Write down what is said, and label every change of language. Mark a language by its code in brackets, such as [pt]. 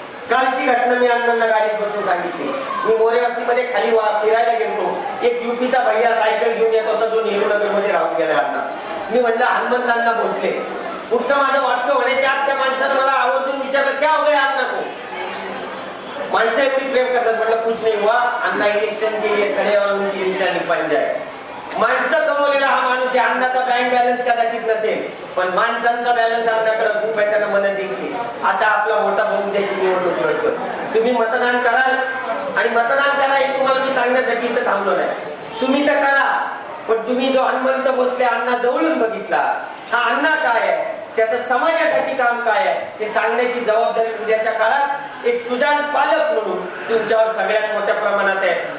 [mr] कालची घटना मी अण्णांना गाडीत बसून सांगितली. मी मोरे वस्तीमध्ये खाली फिरायला गेलो. एक युपीचा भैया सायकल घेऊन येत होता, जो नेहरू नगर मध्ये राहून गेला. अण्णा मी म्हणलं हनुमंतांना भोसले. पुढचं माझं वाक्य होण्याच्या आत त्या माणसानं मला आवर्जून विचारलं, [hi] क्या हो गया अण्णा को? [mr] माणसं एवढी प्रेम करतात. [hi] म्हटलं कुछ नहीं हुआ, अण्णा इलेक्शन के लिए खडे और उनकी निशानी पंजा है. [mr] माणसं कमवलेला हा माणूस आहे. अण्णाचा बँक बॅलन्स कदाचित नसेल, पण माणसांचा बॅलन्स अण्णाकडे खूप आहे. त्यानं मन जिंकली. असा आपला मोठा भाऊ द्यायची निवडणूक लढतो. तुम्ही मतदान कराल, आणि मतदान करा हे तुम्हाला मी सांगण्यासाठी इथं थांबलो नाही. तुम्ही तर करा, पण तुम्ही जो हनुमंत भोसले अण्णा जवळून बघितला, हा अण्णा काय आहे, त्याचं समाजासाठी काम काय आहे हे सांगण्याची जबाबदारी उद्याच्या काळात एक सुजाण पालक म्हणून तुमच्यावर सगळ्यात मोठ्या प्रमाणात आहे.